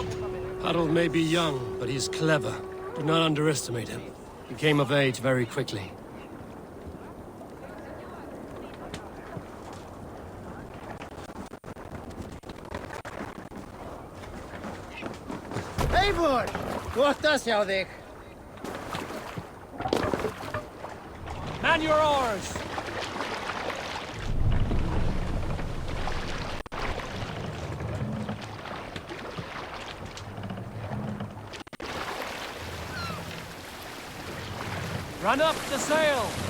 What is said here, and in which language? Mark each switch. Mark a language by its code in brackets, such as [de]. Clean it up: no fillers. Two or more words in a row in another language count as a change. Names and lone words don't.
[en] Harold may be young, but he's clever. Do not underestimate him. He came of age very quickly. Eivor! [is] Gott að sjá þig. [en] Man your oars! Run up the sail!